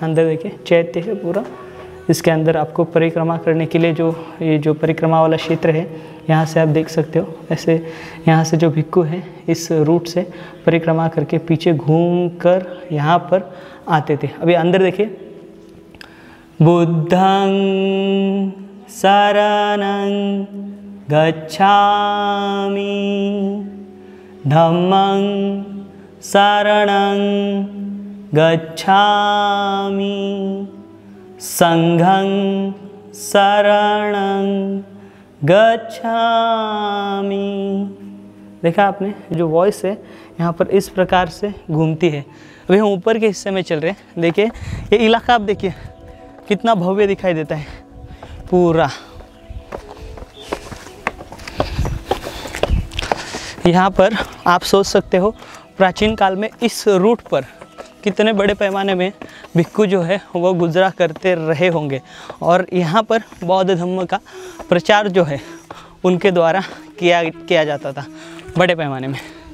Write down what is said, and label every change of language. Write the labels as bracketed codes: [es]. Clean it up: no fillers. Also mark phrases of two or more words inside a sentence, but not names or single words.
[hi] अंदर देखिए चैत्य है पूरा, इसके अंदर आपको परिक्रमा करने के लिए जो ये जो परिक्रमा वाला क्षेत्र है यहाँ से आप देख सकते हो। ऐसे यहाँ से जो भिक्खु हैं इस रूट से परिक्रमा करके पीछे घूम कर यहाँ पर आते थे। अभी अंदर देखिए, [pi] बुद्धं शरणं गच्छामि, धम्मं शरणं गच्छामि, संघं शरणं गच्छामि। [hi] देखा आपने, जो वॉइस है यहाँ पर इस प्रकार से घूमती है। अभी हम ऊपर के हिस्से में चल रहे हैं। देखिए ये इलाका आप देखिए कितना भव्य दिखाई देता है पूरा। यहाँ पर आप सोच सकते हो प्राचीन काल में इस रूट पर कितने बड़े पैमाने में भिक्खु जो है वो गुजरा करते रहे होंगे, और यहाँ पर बौद्ध धर्म का प्रचार जो है उनके द्वारा किया जाता था बड़े पैमाने में।